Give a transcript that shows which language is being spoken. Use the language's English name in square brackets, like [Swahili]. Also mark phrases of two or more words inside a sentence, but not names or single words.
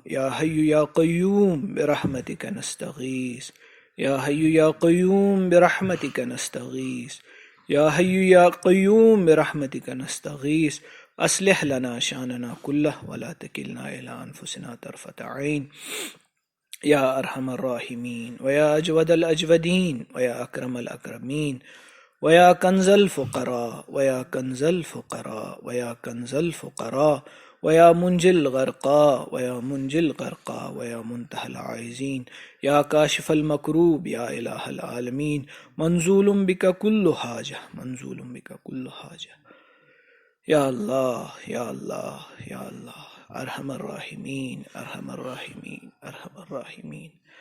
[Arabic] يا حي يا قيوم برحمتك نستغيث، يا حي يا قيوم برحمتك نستغيث، يا حي يا قيوم برحمتك نستغيث۔ أصلح لنا شأننا كله ولا تكلنا إلى أنفسنا طرفة عين، یا ارحم الراحمین ویا اجود الاجودین ویا اکرم الاکرمین، ویا کنز الفقراء ویا کنز الفقراء ویا کنز الفقراء، ویا منجی الغرقاء ویا منجی الغرقاء ویا منتہی العائزین، یا کاشف المکروب یا الہ العالمین۔ منزول بک کل حاجہ، منزول بک کل حاجہ، یا اللہ یا اللہ یا اللہ، ارحم الراحمین ارحم الراحمین ارحم الراحمین۔